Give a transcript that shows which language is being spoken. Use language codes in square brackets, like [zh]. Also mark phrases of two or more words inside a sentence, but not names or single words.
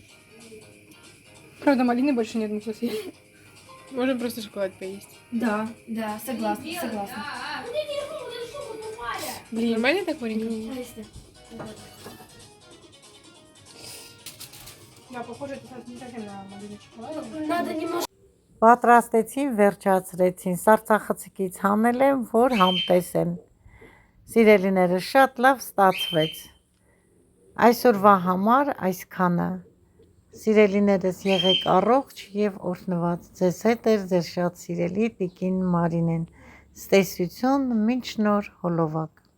[ru] Правда, малины больше нет, мы сейчас есть. Можно просто шоколад поесть. Да, согласна. Блин, нормально так, Маринка? Да, похоже, это сейчас не совсем на малину шоколад. Надо немножко. [hy] Պատրաստեցին, վերջացրեցին, սարցախցիկից հանել եմ, որ համտեսեն։ Սիրելիները շատ լավ ստացվեց։ Այսօրվա համար այսքանը։ Սիրելիներս եղեք առողջ և օրհնված։ Ձեզ հետ էր ձեր շատ սիրելի տիկին Մարինեն։ Ստեսություն, մինչ նոր հոլովակ։